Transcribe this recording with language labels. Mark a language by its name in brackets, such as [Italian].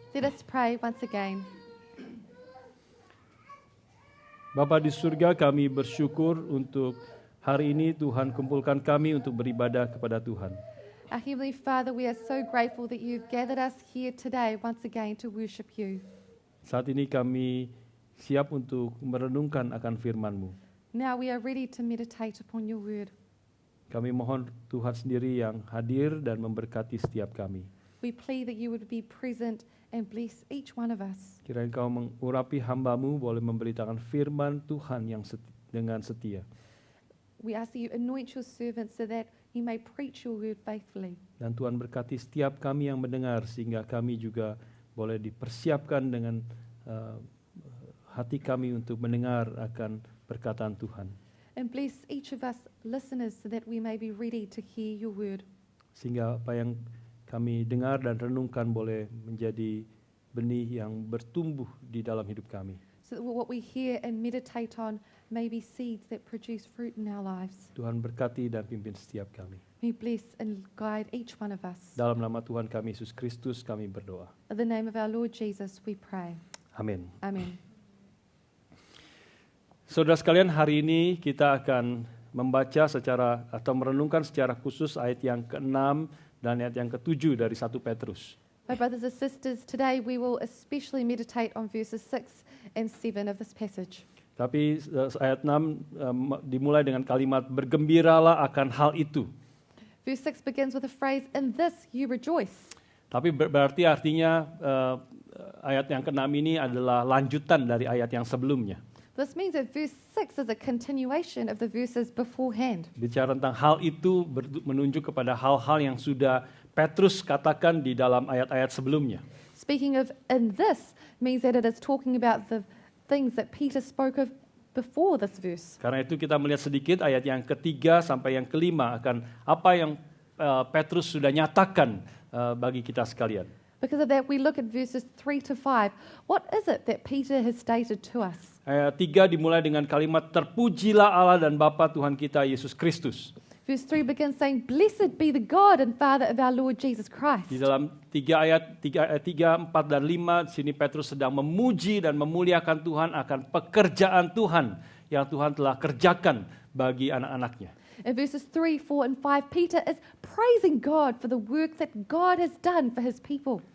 [English] Let us pray once again. [Indonesian] Bapa di surga, kami bersyukur untuk hari ini Tuhan kumpulkan kami untuk beribadah kepada Tuhan. [English] Our Heavenly Father, we are so grateful that you've gathered us here today once again to worship you. [Indonesian] Saat ini kami siap untuk merenungkan akan firman-Mu. [English] Now we are ready to meditate upon your word. [Indonesian] Kami mohon Tuhan sendiri yang hadir dan memberkati setiap kami. [English] We plead that you would be present and bless each one of us. [Indonesian] Kiranya Kau mengurapi hamba-Mu boleh memberitakan firman Tuhan yang dengan setia. [English] We ask that you anoint your servant so that he may preach your word faithfully. [Indonesian] Dan Tuhan berkati setiap kami yang mendengar sehingga kami juga boleh dipersiapkan dengan hati kami untuk mendengar akan perkataan Tuhan. [English] And bless each of us listeners so that we may be ready to hear your word. [Indonesian] Sehingga apa yang kami dengar dan renungkan boleh menjadi benih yang bertumbuh di dalam hidup kami. [English] So that what we hear and meditate on may be seeds that produce fruit in our lives. [Indonesian] Tuhan berkati dan pimpin setiap kami. [English] May bless and guide each one of us. [Indonesian] Dalam nama Tuhan kami Yesus Kristus kami berdoa. [English] In the name of our Lord Jesus we pray. [Indonesian] Amin. [English] Amen. [Indonesian] Saudara sekalian, hari ini kita akan membaca atau merenungkan secara khusus ayat yang ke-6 dan ayat yang ke-7 dari 1 Petrus. [English] My brothers and sisters, today we will especially meditate on verses 6 and 7 of this passage. [Indonesian] Tapi ayat 6 dimulai dengan kalimat bergembiralah akan hal itu. [English] Verse 6 begins with the phrase, in this you rejoice. [Indonesian] Tapi berarti artinya ayat yang ke-6 ini adalah lanjutan dari ayat yang sebelumnya. [English] This means that verse 6 is a continuation of the verses beforehand. [Indonesian] Bicara tentang hal itu menunjuk kepada hal-hal yang sudah Petrus katakan di dalam ayat-ayat sebelumnya. [English] Speaking of in this means that it is talking about the things that Peter spoke of before this verse. [Indonesian] Karena itu kita melihat sedikit ayat yang ketiga sampai yang kelima akan apa yang Petrus sudah nyatakan bagi kita sekalian. [English] Because of that, we look at verses 3 to 5. What is it that Peter has stated to us? [Indonesian] Ayat 3 dimulai dengan kalimat terpujilah Allah dan Bapa Tuhan kita Yesus Kristus. [English] Verse 3 begins saying, "Blessed be the God and Father of our Lord Jesus Christ." [Indonesian] Di dalam 3, 4, dan 5, di sini Petrus sedang memuji dan memuliakan Tuhan akan pekerjaan Tuhan yang Tuhan telah kerjakan bagi anak-anaknya. [English] In verses 3, 4, and 5, Peter is praising God for the work that God has done for his people.